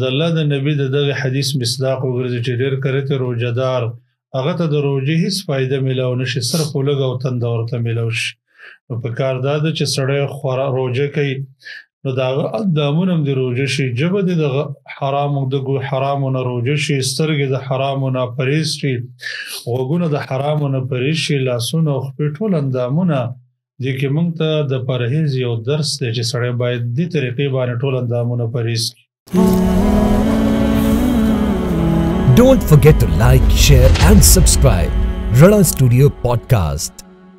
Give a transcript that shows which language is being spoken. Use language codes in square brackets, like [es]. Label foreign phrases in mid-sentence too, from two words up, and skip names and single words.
[ps] الله د نبي د دغه حدیث مصداق وګرځي چې ډېر کرته روژهدار هغه ته د روژې هېڅ فایده میلاو نشي صرف ولږه او تنده ورته میلاو شي نو پکار دا ده چې سړی روژه کوي نو د هغه اقدامونه هم د روژه شي ژبه دې د حرامو نه روژه شي سترګې د حرامو نه پرهیز شي غوږونه د حرامو نه پرهیز شي لاسونه او خپې ټول اندامونه دې کې موږ ته د پرهیز یو درس دی چې سړی باید دې طریقې باندې ټول اندامونه پرهیز کړي [en] Don't forget to like, share and subscribe Rana Studio Podcast.